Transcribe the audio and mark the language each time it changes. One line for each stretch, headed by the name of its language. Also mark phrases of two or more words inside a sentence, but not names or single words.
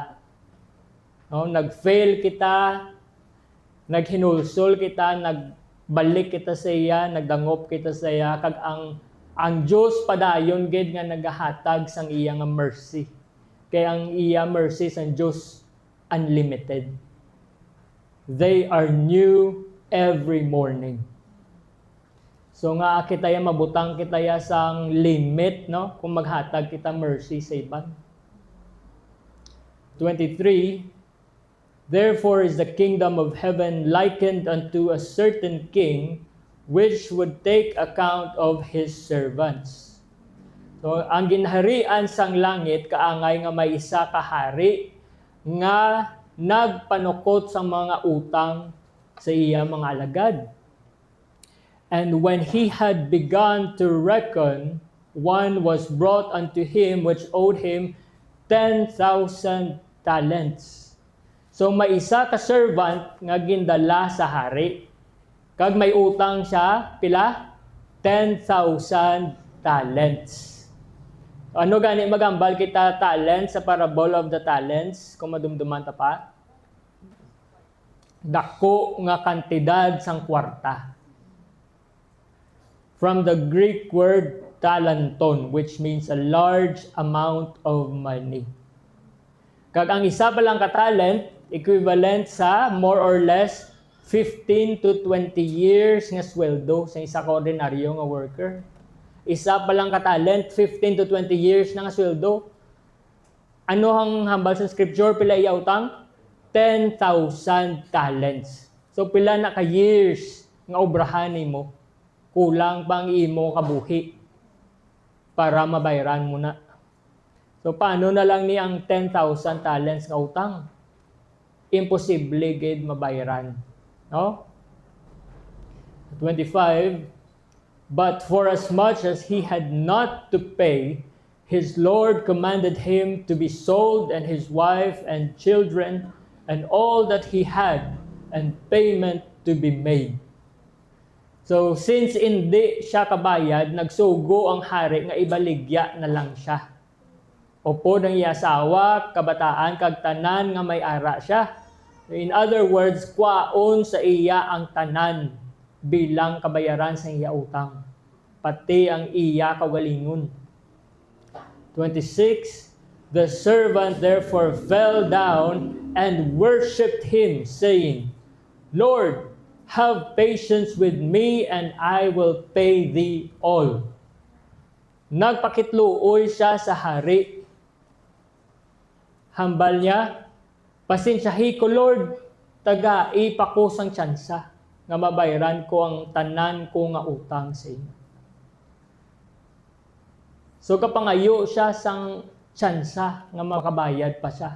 Hiligaynon: Nag-fail kita, naghinulsol kita, nagbalik kita sa iya, nagdangop kita sa iya kag ang Dios padayon gid nga nagahatag sang iya nga mercy. Kay ang iya mercy sang Dios unlimited.
English: They are new every morning.
Hiligaynon: So nga kitaya mabutang kitaya sang limit, no? Kung maghatag kita mercy sa iban. 23,
English: therefore is the kingdom of heaven likened unto a certain king which would take account of his servants.
Hiligaynon: So ang ginharian sang langit kaangay nga may isa ka hari nga nagpanukot sa mga utang sa iya mga alagad.
English: And when he had begun to reckon, one was brought unto him which owed him 10,000 talents.
Hiligaynon: So may isa ka servant nga gindala sa hari. Kag may utang siya, pila? 10,000 talents. Ano gani magambal kita talents sa
English: parable of the talents?
Hiligaynon: Kung madumduman ta pa. Dako nga kantidad sang kwarta.
English: From the Greek word talanton, which means a large amount of money.
Hiligaynon: Kag ang isa pa lang ka talent, equivalent sa
English: more or less 15 to 20 years
Hiligaynon: nga sweldo sa isa ka ordinaryo nga worker. Isa pa lang ka talent,
English: 15 to 20 years
Hiligaynon: na nga sweldo. Ano ang hambal sa scripture? Pila iya utang? 10,000 talents. So pila na ka years nga obrahan mo, kulang pang imo kabuhi para mabayaran mo na. So paano na lang ni ang 10,000 talents nga utang? Imposible gid mabayaran. No? 25,
English: but for as much as he had not to pay, his Lord commanded him to be sold and his wife and children and all that he had, and payment to be made.
Hiligaynon: So, since hindi siya kabayad, nagsugo ang hari nga ibaligya na lang siya. Opo ng iya asawa, kabataan, kag tanan nga may ara siya.
English: In other words,
Hiligaynon: kwaon sa iya ang tanan bilang kabayaran sa iya utang. Pati ang iya kaugalingon. 26,
English: the servant therefore fell down and worshipped him, saying, Lord, have patience with me, and I will pay thee all.
Hiligaynon: Nagpakitluoy siya sa hari. Hambal niya, pasensyahi ko, Lord, tagai pa ko sang tsansa, nga mabayaran ko ang tanan ko nga utang sa inyo. So kapangayo siya sang tsansa nga makabayad pa siya.